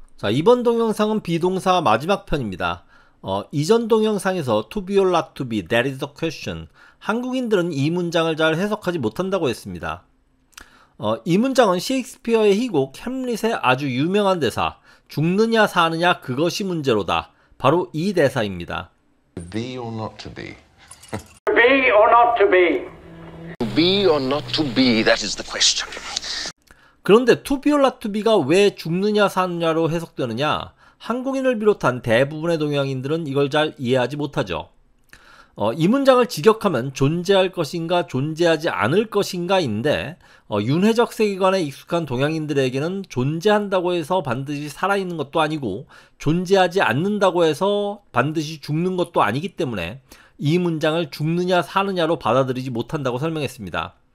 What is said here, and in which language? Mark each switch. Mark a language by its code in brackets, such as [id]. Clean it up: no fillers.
[ko] 자, 이번 동영상은 비동사 마지막 편입니다. 이전 동영상에서 [en] to be or not to be, that is the question. [ko] 한국인들은 이 문장을 잘 해석하지 못한다고 했습니다. 이 문장은 셰익스피어의 희곡 햄릿의 아주 유명한 대사, 죽느냐 사느냐 그것이 문제로다. 바로 이 대사입니다. [en] To be or not to be? To be or not to be? To be or not to be, that is the question. [ko] 그런데 [en] to be or not to be [ko] 가 왜 죽느냐 사느냐로 해석되느냐? 한국인을 비롯한 대부분의 동양인들은 이걸 잘 이해하지 못하죠. 이 문장을 직역하면 존재할 것인가 존재하지 않을 것인가인데 윤회적 세계관에 익숙한 동양인들에게는 존재한다고 해서 반드시 살아있는 것도 아니고 존재하지 않는다고 해서 반드시 죽는 것도 아니기 때문에 이 문장을 죽느냐 사느냐로 받아들이지 못한다고 설명했습니다.